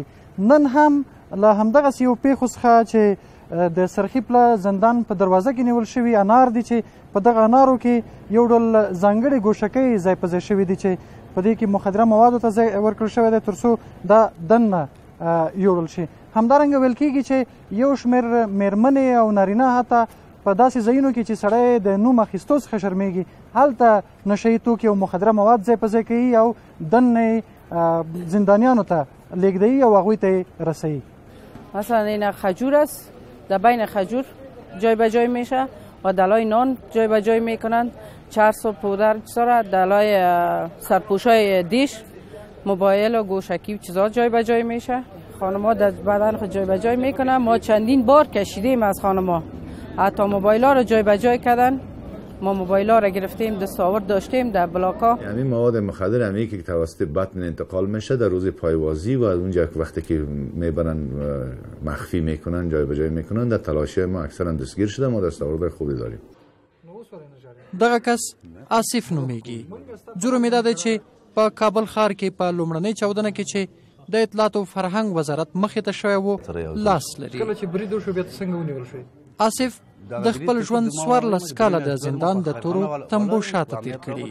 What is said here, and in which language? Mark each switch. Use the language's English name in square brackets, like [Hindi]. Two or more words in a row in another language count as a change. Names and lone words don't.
[Pashto] نن هم له همدغسې یو پیښو څخه چې د سرخیب له زندان په دروازه کې نیول شوي انار دي چې په دغه انارو کې یو ډول ځانګړي ګوشکۍ ځای په ځای شوي دي چې په دې کې مخدره موادو ته ځای ورکړل شوی دی تر څو دا دننه یوړل شي. همدارنګه ویل کېږي چې یو شمېر مېرمنې او نارینه حتی په داسې ځایونو کې چې سړی د نوم اخیستو څخه شرمېږي هلته نشهیي توکي او مخدره مواد ځای په ځای کوي او دننه زندانیانو ته لیږدوي او هغوی ته یې رسوي. [Persian] مثلا این خجور است، در بین خجور جای به جای میشه و دلای نان جای به جای میکنند، چرس و پودر دلای سرپوشای دیش، موبایل و گوشکی و چیزا جای به جای میشه. خانم‌ها در بدن خود جای به جای میکنن. ما چندین بار کشیدیم از خانم‌ها، حتی موبایل ها رو جای به جای کردن. ما موبایل ها رو گرفتیم، دستاورد داشتیم در بلاک‌ها. یعنی مواد مخدر همی که توسط بطن انتقال میشه در روز پایوازی و اونجا وقتی که میبرن مخفی میکنن جای به جای میکنن در تلاش ما اکثرا دستگیر شده. ما دستاورد خوبی داریم. [Pashto] دغه کس آصف نومیږي. جرم یې دا دی چې په کابل ښار کې په لومړنۍ چاودنه کې چې د اطلاعات او فرهنګ وزارت مخې ته شوی و لاس لري. کله چې برید وشو بیا څنګه ونیول شوی؟ آصف د خپل ژوند 14 کاله د زندان د تورو تمبو شاته تیر کړي.